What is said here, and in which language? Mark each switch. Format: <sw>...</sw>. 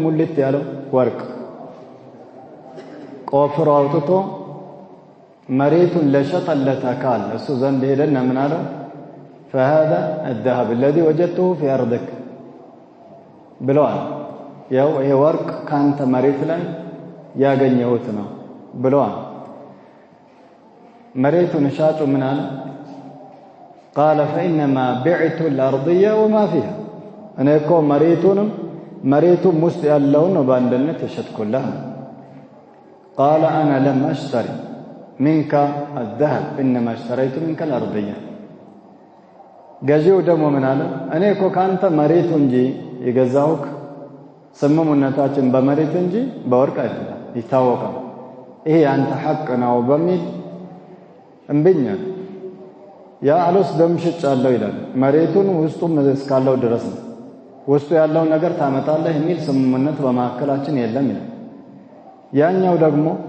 <am>ሙልት ያለው ወርቅ። ቆፍሮ አውጥቶ መሬቱን ለሸጠለት አካል እሱ ዘንድ ሄደና ምን አለው?</am> <ar>فهذا الذهب الذي وجدته في أرضك</ar> <am>ብለዋል። ያው ይሄ ወርቅ ካንተ መሬት ላይ ያገኘሁት ነው ብለዋል። መሬቱን ሻጩ ምን አለ?</am> <ar>قال فإنما بعت الأرضية وما فيها</ar> <am>እኔ እኮ መሬቱም ውስጥ ያለውን ነው በአንድነት የሸጥኩልህ።</am> <ar>قال أنا لم أشتري منك الذهب إنما اشتريت منك الأرضية</ar> <am>ገዢው ደግሞ ምን አለ? እኔ እኮ ካንተ መሬቱ እንጂ የገዛሁት ስምምነታችን በመሬት እንጂ በወርቅ አይደለም፣ ይታወቃል። ይሄ አንተ ሐቅ ነው በሚል እምብኛ ያ አልወስደም ሽጫለሁ ይላል። መሬቱን ውስጡም እስካለው ድረስ ነው። ውስጡ ያለውን ነገር ታመጣለህ የሚል ስምምነት በማከላችን የለም ይላል። ያኛው ደግሞ</am>